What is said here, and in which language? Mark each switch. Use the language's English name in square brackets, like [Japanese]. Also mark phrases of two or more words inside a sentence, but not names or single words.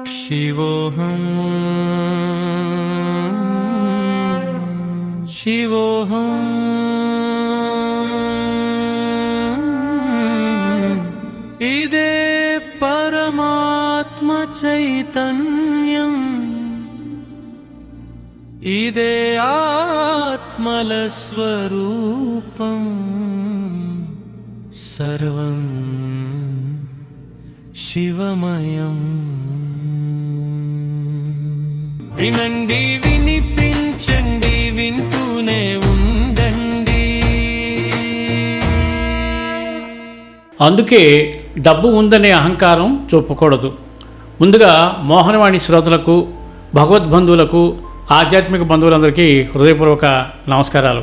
[Sanskrit] शिवोऽहं शिवोऽहं इदे परमात्म चैतन्यम् इदे आत्मलस्वरूपं सर्वं शिवमयम् [Telugu] వినండి వినిపించండి వింటూనే ఉండండి. అందుకే డబ్బు ఉందనే అహంకారం చూపకూడదు. ముందుగా మోహనవాణి శ్రోతలకు, భగవద్బంధువులకు, ఆధ్యాత్మిక బంధువులందరికీ హృదయపూర్వక నమస్కారాలు.